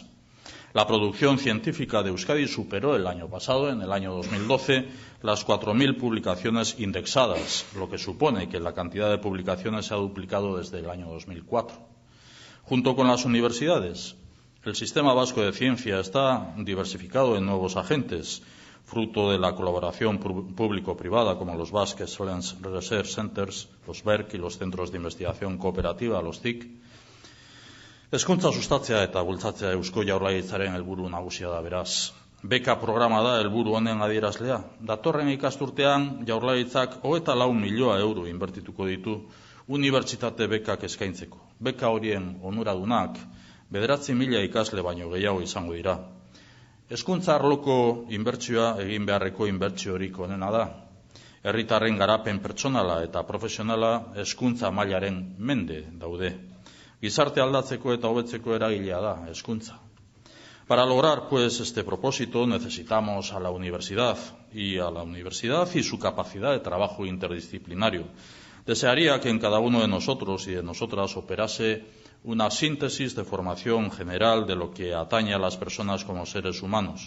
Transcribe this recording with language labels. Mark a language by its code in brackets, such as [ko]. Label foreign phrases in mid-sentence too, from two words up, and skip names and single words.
[es] La producción científica de Euskadi superó el año pasado, en el año 2012, las 4.000 publicaciones indexadas, lo que supone que la cantidad de publicaciones se ha duplicado desde el año 2004. Junto con las universidades, el sistema vasco de ciencia está diversificado en nuevos agentes, fruto de la colaboración público-privada, como los Basque Excellence Research Centers, los BERC y los Centros de Investigación Cooperativa, los CIC. [eu] Hezkuntza sustatzea eta bultzatzea Eusko Jaurlaritzaren helburu nagusia da beraz. Beka programa da helburu honen adierazlea. Datorren ikasturtean Jaurlaritzak 24 milioi euro inbertituko ditu unibertsitate bekak eskaintzeko. Beka horien onuradunak 9.000 ikasle baino gehiago izango dira. Hezkuntza arloko inbertsioa egin beharreko inbertsiorik onena da. Herritarren garapen pertsonala eta profesionala hezkuntza mailaren mende daude. Gizarte aldatzeko eta hobetzeko eragilea da hezkuntza. [es] Para lograr pues este propósito necesitamos a la universidad y su capacidad de trabajo interdisciplinario. Desearía que en cada uno de nosotros y de nosotras operase una síntesis de formación general de lo que atañe a las personas como seres humanos.